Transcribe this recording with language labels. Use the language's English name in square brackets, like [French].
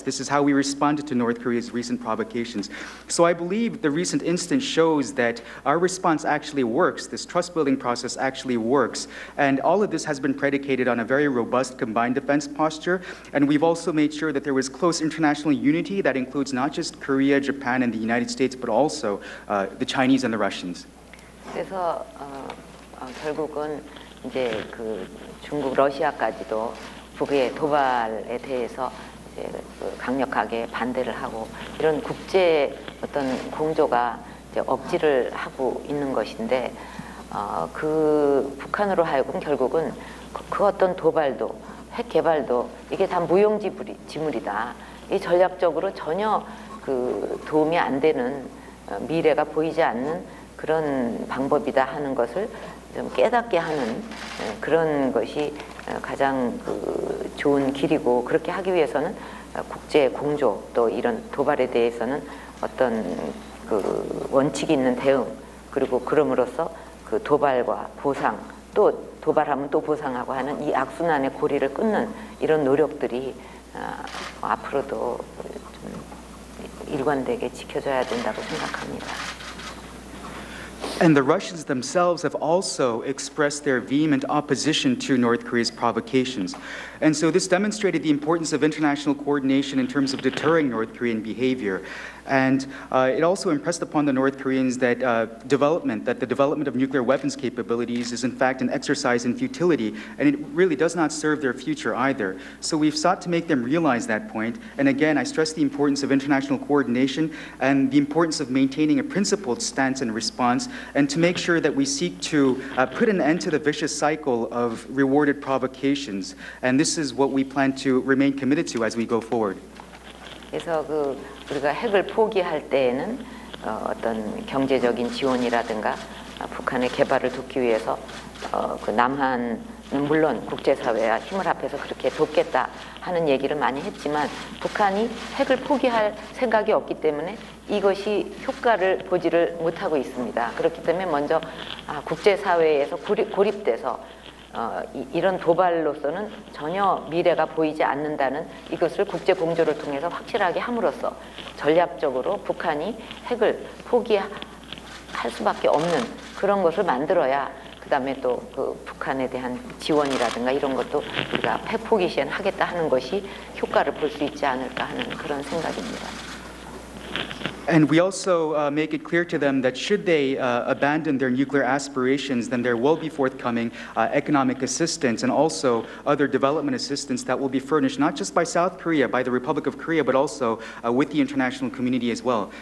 [English] This is how we responded to North Korea's recent provocations. So I believe the recent instance shows that our response actually works. This trust building process actually works. And all of this has been predicated on a very robust combined defense posture. And we've also made sure that there was close international unity that includes not just Korea, Japan, and the United States, but also the Chinese and the Russians. [Korean] 그래서 결국은 이제 중국, 러시아까지도 북의 도발에 대해서 이제 강력하게 반대를 하고 이런 국제 어떤 공조가 이제 억지를 하고 있는 것인데 북한으로 하여금 결국은 그 어떤 도발도 핵 개발도 이게 다 무용지물이다. 이 전략적으로 전혀 도움이 안 되는 미래가 보이지 않는 그런 방법이다 하는 것을 좀 깨닫게 하는 그런 것이 가장 좋은 길이고 그렇게 하기 위해서는 국제 공조 또 이런 도발에 대해서는 어떤 원칙이 있는 대응 그리고 그럼으로써 도발과 보상 또 도발하면 또 보상하고 하는 이 악순환의 고리를 끊는 이런 노력들이 앞으로도 좀 일관되게 지켜져야 된다고 생각합니다. [English] And the Russians themselves have also expressed their vehement opposition to North Korea's provocations. And so this demonstrated the importance of international coordination in terms of deterring North Korean behavior. And it also impressed upon the North Koreans that the development of nuclear weapons capabilities is in fact an exercise in futility, and it really does not serve their future either. So we've sought to make them realize that point. And again, I stress the importance of international coordination and the importance of maintaining a principled stance and response, and to make sure that we seek to put an end to the vicious cycle of rewarded provocations. And this is what we plan to remain committed to as we go forward. [Korean] 그래서 우리가 핵을 포기할 때에는 어떤 경제적인 지원이라든가 북한의 개발을 돕기 위해서 남한은 물론 국제사회와 힘을 합해서 그렇게 돕겠다 하는 얘기를 많이 했지만 북한이 핵을 포기할 생각이 없기 때문에 이것이 효과를 보지를 못하고 있습니다. 그렇기 때문에 먼저 국제사회에서 고립돼서 이런 도발로서는 전혀 미래가 보이지 않는다는 이것을 국제 공조를 통해서 확실하게 함으로써 전략적으로 북한이 핵을 포기할 수밖에 없는 그런 것을 만들어야 그다음에 또 그 북한에 대한 지원이라든가 이런 것도 우리가 핵 포기 시엔 하겠다 하는 것이 효과를 볼 수 있지 않을까 하는 그런 생각입니다. [English] And we also make it clear to them that should they abandon their nuclear aspirations, then there will be forthcoming economic assistance and also other development assistance that will be furnished not just by South Korea, by the Republic of Korea, but also with the international community as well.